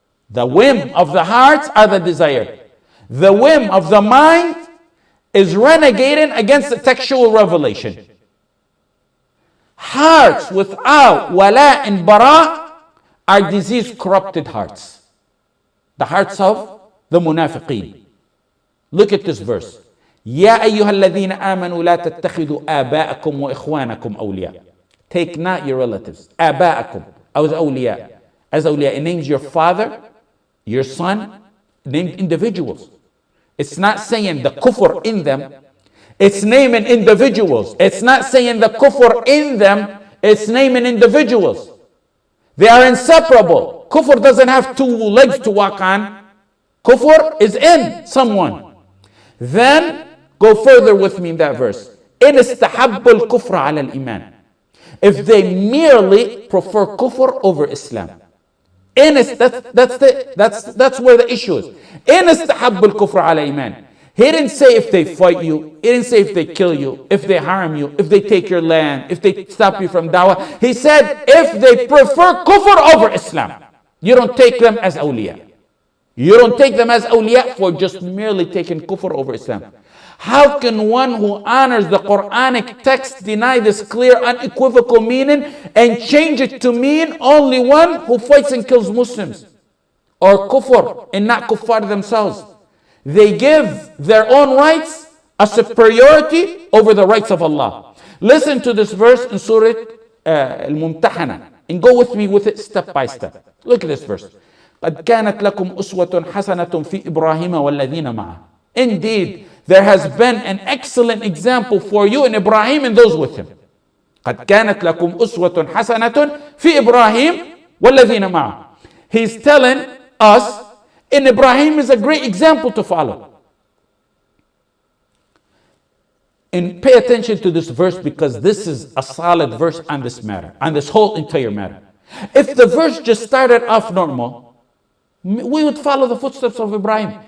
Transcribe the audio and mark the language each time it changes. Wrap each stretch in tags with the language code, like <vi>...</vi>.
<en>The whim of the hearts are the desire. The whim of the mind is renegating against the textual revelation. Hearts without wala and bara are disease corrupted hearts. The hearts of the munafiqeen. Look at this verse.</en> <ar>يا أيها الذين آمنوا لا تتخذوا آباءكم وإخوانكم أولياء.</ar> <en>Take not your relatives.</en> <ar>آباءكم as أولياء.</ar> <en>As أولياء, it names your father, your son, named individuals. It's not saying the kufr in them. It's naming individuals. It's not saying the kufr in them. It's naming individuals. They are inseparable. Kufr doesn't have two legs to walk on. Kufr is in someone. Then go further with me in that verse.</en> <ar>إن استحبوا الكفر على الإيمان.</ar> <en>If they merely prefer kufr over Islam. That's where the issue is.</en> <ar>إن استحبوا الكفر على الإيمان.</ar> <en>He didn't say if they fight you. He didn't say if they kill you, if they harm you, if they take your land, if they stop you from dawah. He said if they prefer kufr over Islam. You don't take them as awliya. You don't take them as awliya for just merely taking kufr over Islam. How can one who honors the Quranic text deny this clear, unequivocal meaning and change it to mean only one who fights and kills Muslims? Or kufr and not kuffar themselves. They give their own rights a superiority over the rights of Allah. Listen to this verse in Surah Al-Mumtahana and go with me with it step by step. Look at this verse.</en> <ar>قد كانت لكم أسوة حسنة في إبراهيم والذين معه.</ar> <en>Indeed, there has been an excellent example for you in Ibrahim and those with him.</en> <ar>قد كانت لكم أسوة حسنة في إبراهيم والذين معه.</ar> <en>He's telling us in Ibrahim is a great example to follow. And pay attention to this verse because this is a solid verse on this matter, on this whole entire matter. If the verse just started off normal, we would follow the footsteps of Ibrahim.</en>